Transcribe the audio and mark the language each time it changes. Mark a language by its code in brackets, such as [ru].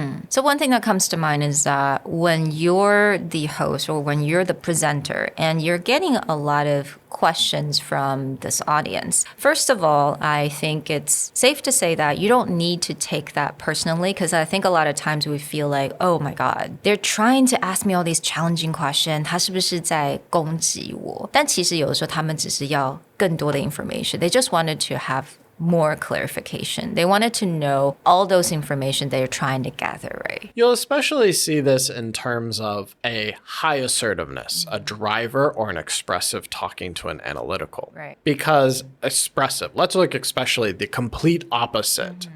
[en] So one thing that comes to mind is that when you're the host or when you're the presenter and you're getting a lot of questions from this audience, first of all, I think it's safe to say that you don't need to take that personally because I think a lot of times we feel like, oh my God, they're trying to ask me all these challenging questions. [zh] 他是不是在攻击我？但其实有的时候他们只是要更多的 information. [en] They just wanted to have more clarification. They wanted to know all those information they're trying to gather, right? You'll especially see this in terms of a high assertiveness, a driver or an expressive talking to an analytical. Right. Because expressive, let's look especially the complete opposite.